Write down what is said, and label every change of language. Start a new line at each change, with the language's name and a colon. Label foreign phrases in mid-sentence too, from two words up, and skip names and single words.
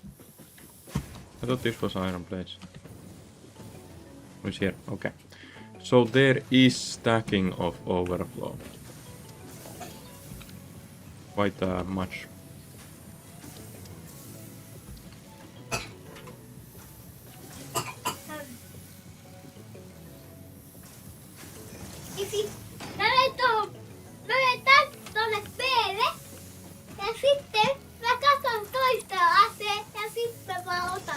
English: I thought this was iron plates. It's here, okay. So there is stacking of overflow. Quite much.
Finnish: Mä menen tonne B:lle ja sitten mä katson toista aseen ja sitten mä vaan otan.